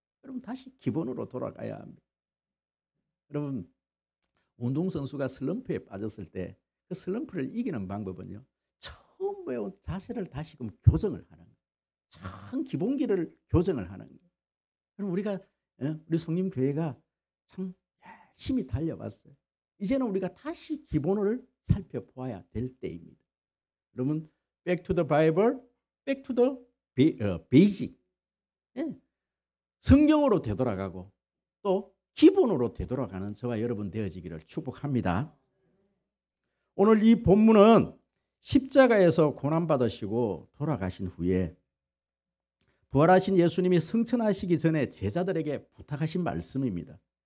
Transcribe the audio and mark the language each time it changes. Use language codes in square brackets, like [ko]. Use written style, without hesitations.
[ko] 여러분, 다시 기본으로 돌아가야 합니다. 여러분, 운동선수가 슬럼프에 빠졌을 때 그 슬럼프를 이기는 방법은요, 처음 배운 자세를 다시금 교정을 하는 거예요. 참 기본기를 교정을 하는 거예요. 그럼 우리가 우리 성림교회가 참 열심히 달려왔어요. 이제는 우리가 다시 기본을 살펴보아야 될 때입니다. 여러분, [en] back to the Bible, back to the basic. [ko] 예. 성경으로 되돌아가고 또 기본으로 되돌아가는 저와 여러분 되어지기를 축복합니다. 오늘 이 본문은 십자가에서 고난받으시고 돌아가신 후에 부활하신 예수님이 승천하시기 전에 제자들에게 부탁하신 말씀입니다.